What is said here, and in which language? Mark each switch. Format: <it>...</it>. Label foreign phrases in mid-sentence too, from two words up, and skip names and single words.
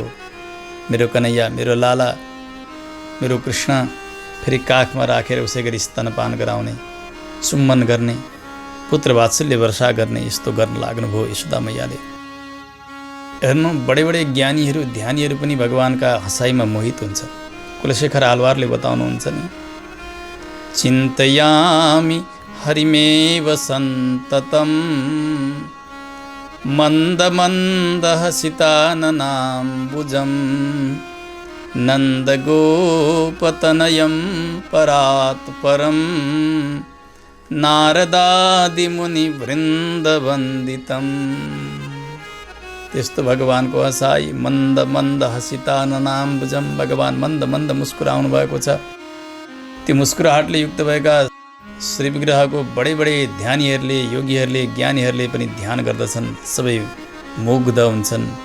<ne>मेरो कन्हैया, मेरो लाला, मेरो कृष्ण फेरि काखमा राखेर उसै गरी स्तनपान गराउने, चुम्बन गर्ने, पुत्र वात्सल्य वर्षा गर्ने, यस्तो गर्न लाग्नुभयो यशोदा मैयाले। हेर्नु, बडे बडे ज्ञानीहरू, ध्यानीहरू पनि भगवानका हँसाइमा मोहित हुन्छ। कुलशेखर आलवारले बताउनुहुन्छ नि,</ne> <sa>चिन्तयामि हरिमेव सन्ततम् मन्द मन्द हसिताननाम्बुजम् नन्दगोपतनयं परात् परं नारदादिमुनिवृन्दवन्दितम्।</sa> <ne>त्यस्तो भगवानको हँसाई,</ne> <sa>मन्द मन्द हसिताननाम्बुजम।</sa> <ne>भगवान मन्द मन्द मुस्कुराउनु भएको छ। त्यो मुस्कुराहटले युक्त भएका श्री विग्रहको बडे बडे ध्यानीहरूले, योगीहरूले, ज्ञानीहरूले पनि ध्यान गर्दछन्, सबै मुग्ध हुन्छन्।</ne>